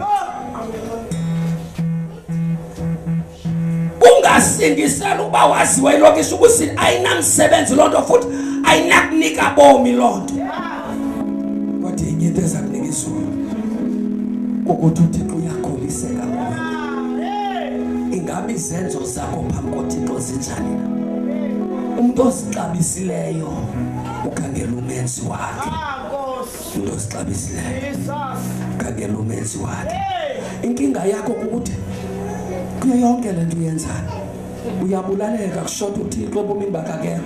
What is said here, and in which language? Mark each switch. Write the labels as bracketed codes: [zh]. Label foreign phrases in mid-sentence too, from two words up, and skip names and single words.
[xh] Ungasindisela uba waziwe ilokishi ubusini ayinamsebenzi loo nto, futhi ayinakunika bomi loo nto. Kodwa inye into ezakunika izulu ukuthi uThixo uyakholiseka kuwe. Ingabe izenzo zakho phambi koThixo zinjani na? Umuntu ozixabisileyo ukhangela umenzi wakhe. Umuntu ozixabisileyo ukhangela umenzi wakhe. Inkinga yakho ukuthi kuyo yonke le nto uyenzayo uyabulaleka, kushota uThixo ebomini bakhe akekho.